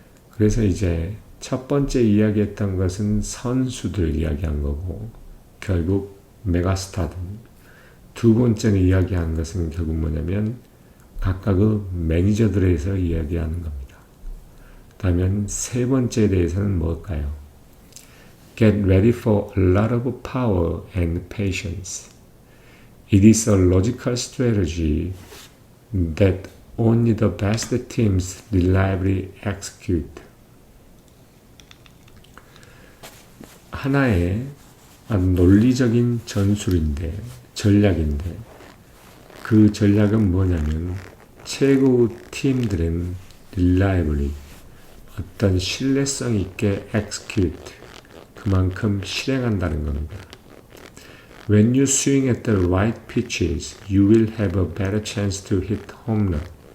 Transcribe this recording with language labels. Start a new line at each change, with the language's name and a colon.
Korean: 그래서 이제 첫 번째 이야기했던 것은 선수들 이야기한 거고 결국 메가스타들. 두 번째는 이야기한 것은 결국 뭐냐면 각각의 매니저들에 대해서 이야기하는 겁니다. 다음은 세 번째에 대해서는 뭘까요?
English: Get ready for a lot of power and patience. It is a logical strategy that only the best teams reliably execute.
Korean: 하나의 논리적인 전략인데 그 전략은 뭐냐면 최고 팀들은 reliably 어떤 신뢰성 있게 execute 그만큼 실행한다는 겁니다.
English: When you swing at the right pitches, you will have a better chance to hit home run.